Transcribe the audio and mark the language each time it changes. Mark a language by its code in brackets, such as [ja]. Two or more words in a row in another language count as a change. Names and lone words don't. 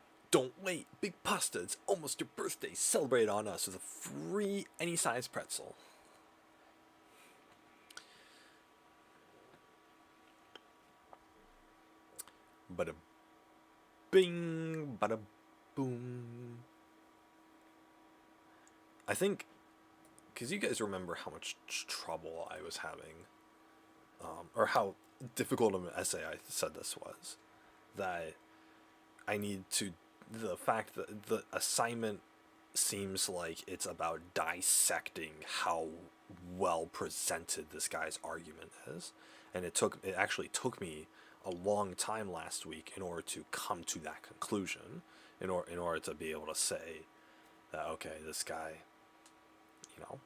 [en] Don't wait, Big Pasta, it's almost your birthday. Celebrate on us with a free any size pretzel. Bada bing, bada boom. I think, because you guys remember how much trouble I was having, or how difficult of an essay I said this was, that I need to, the fact that the assignment seems like it's about dissecting how well presented this guy's argument is, and it actually took me a long time last week in order to come to that conclusion, in order to be able to say that, okay, this guy, you